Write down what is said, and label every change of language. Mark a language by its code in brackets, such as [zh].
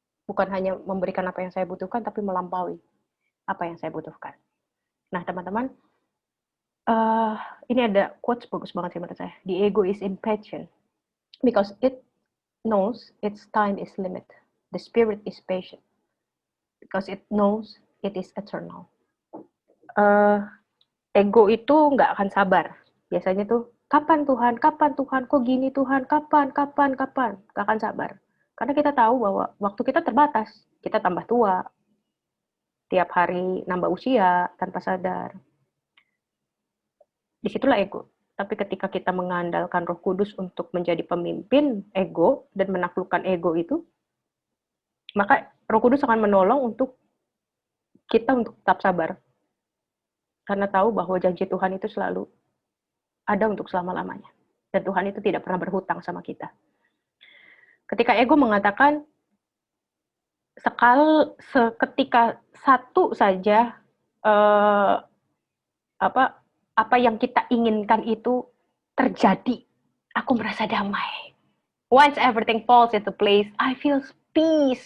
[id] Bukan hanya memberikan apa yang saya butuhkan, tapi melampaui apa yang saya butuhkan. Nah, teman-teman, ini ada quotes bagus banget sih menurut saya. [en] The ego is impatient because it knows its time is limit. The spirit is patient because it knows it is eternal. [id] Ego itu nggak akan sabar. Biasanya tuh, kapan Tuhan, kok gini Tuhan, kapan, nggak akan sabar. Karena kita tahu bahwa waktu kita terbatas, kita tambah tua, tiap hari nambah usia tanpa sadar. Disitulah ego. Tapi ketika kita mengandalkan Roh Kudus untuk menjadi pemimpin ego dan menaklukkan ego itu, maka Roh Kudus akan menolong untuk kita untuk tetap sabar. Karena tahu bahwa janji Tuhan itu selalu ada untuk selama-lamanya. Dan Tuhan itu tidak pernah berhutang sama kita. Ketika ego mengatakan, seketika satu saja apa yang kita inginkan itu terjadi, aku merasa damai. [en] Once everything falls into place, I feel peace.